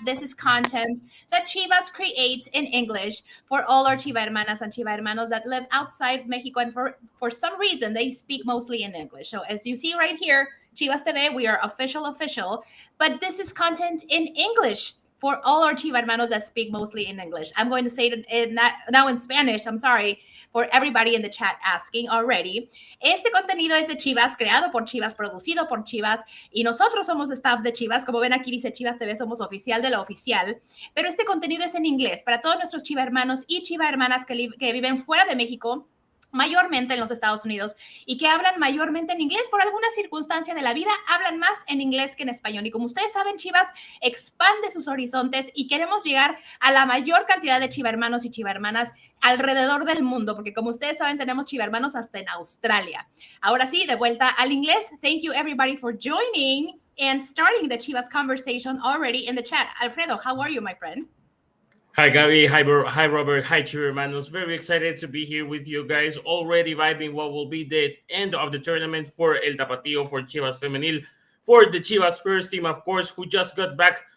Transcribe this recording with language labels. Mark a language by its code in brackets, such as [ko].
[en] This is content that Chivas creates in English for all our Chiva hermanas and Chiva hermanos that live outside Mexico, and for some reason they speak mostly in English. So as you see right here, Chivas TV, we are official, but this is content in English for all our Chiva hermanos that speak mostly in English. I'm going to say it now in Spanish. I'm sorry for everybody in the chat asking already. [es] Este contenido es de Chivas, creado por Chivas, producido por Chivas, y nosotros somos staff de Chivas. Como ven aquí dice Chivas TV, somos oficial de lo oficial, pero este contenido es en inglés para todos nuestros Chiva hermanos y Chiva hermanas que viven fuera de México, mayormente en los Estados Unidos, y que hablan mayormente en inglés. Por alguna circunstancia de la vida, hablan más en inglés que en español. Y como ustedes saben, Chivas expande sus horizontes y queremos llegar a la mayor cantidad de Chiva hermanos y Chiva hermanas alrededor del mundo, porque como ustedes saben, tenemos Chiva hermanos hasta en Australia. Ahora sí, de vuelta al inglés. [en] Thank you everybody for joining and starting the Chivas conversation already in the chat. Alfredo, how are you, my friend? Hi, Gabi. Hi, Robert. Hi, ChivaHermanos. Very excited to be here with you guys. Already vibing what will be the end of the tournament for El Tapatío, for Chivas Femenil, for the Chivas first team, of course, who just got back.